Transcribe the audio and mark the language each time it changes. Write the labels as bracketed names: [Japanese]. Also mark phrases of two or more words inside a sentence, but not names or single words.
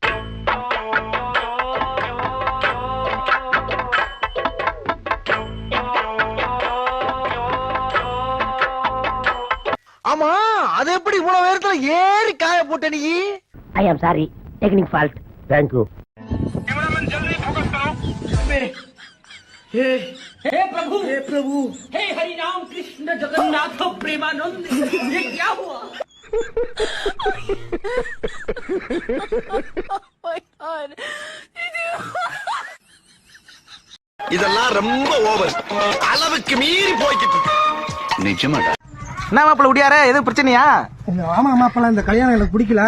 [Tamil] ஆமா அது எப்படி இவ்வளவு நேரத்துல ஏறி காய போட்ட நீ? [English] I am sorry, technique fault. thank you. [Hindi] हे हरि राम कृष्ण जगन्नाथ प्रेमानंद ये क्या हुआ? [Tamil] இதெல்லாம் ரொம்ப ஓவர். அளவுக்கு மீறி போய்கிட்டு இருக்கு. நிஜமாடா. என்ன மாப்பிள்ள உடியாரே, எதுவும் பிரச்சனையா? ஆமா மாப்பிள்ள, இந்த கல்யாணம் எனக்கு பிடிக்கல.